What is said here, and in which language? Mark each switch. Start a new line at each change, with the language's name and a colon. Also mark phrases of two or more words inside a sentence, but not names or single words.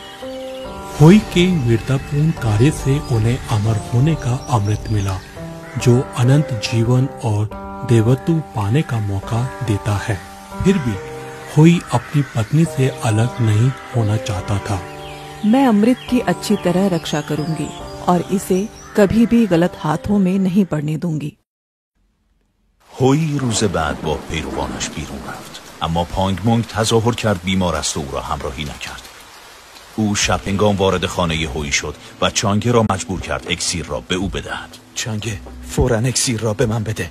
Hindi: होई के वीरतापूर्ण कार्य से उन्हें अमर होने का अमृत मिला, जो अनंत जीवन और देवत्व पाने का मौका देता है। फिर भी होई अपनी पत्नी से अलग नहीं होना चाहता था। मैं अमृत की अच्छी तरह रक्षा करूंगी और इसे कभी भी गलत हाथों में नहीं पड़ने दूंगी।
Persian: هویی روز بعد با پیروانش بیرون رفت، اما پانگ مونگ تظاهر کرد بیمار است و او را همراهی نکرد. او شب هنگام وارد خانه هویی شد و چانگه را مجبور کرد اکسیر را به او بدهد. چانگه فوراً اکسیر را به من بده.